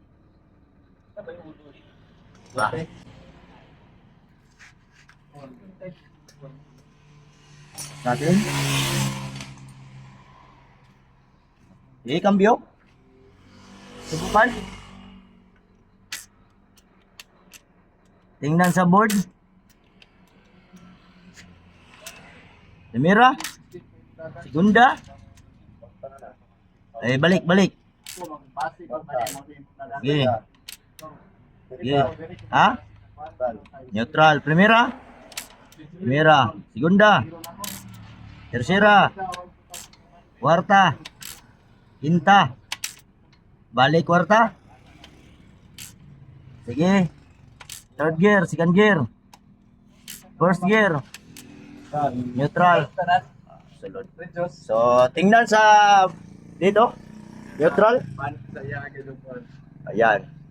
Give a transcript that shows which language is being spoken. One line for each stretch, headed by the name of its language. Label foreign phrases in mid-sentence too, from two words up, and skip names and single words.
Filipino: Natin. Cambio. Subukan. Tingnan sa board. Primera. Segunda. Balik. Sige. Sige. Ha?
Spanish: Neutral. Primera. Segunda. Tercera. Cuarta. Quinta.
Filipino: Balik kuarta. Sige.
English: Third gear, second gear. First gear. Neutral.
Filipino: Sulod. So, tingnan sa dito. Neutral. Ayan.